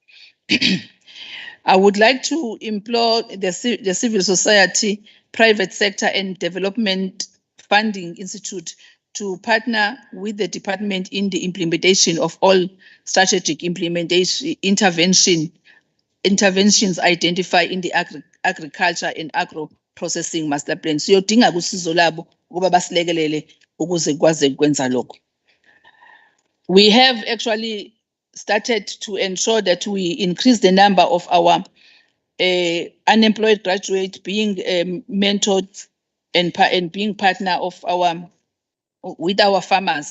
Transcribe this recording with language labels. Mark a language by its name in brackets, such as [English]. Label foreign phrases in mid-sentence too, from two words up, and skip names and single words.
[English] I would like to implore the civil society, private sector, and development funding institute to partner with the department in the implementation of all strategic interventions identified in the agriculture and agro processing master plan. [Zulu] Siyodinga usizo labo ukuba basilekelele ukuze kwaze kwenza lokho. [English] We have actually started to ensure that we increase the number of our unemployed graduates being mentored and being partner of with our farmers.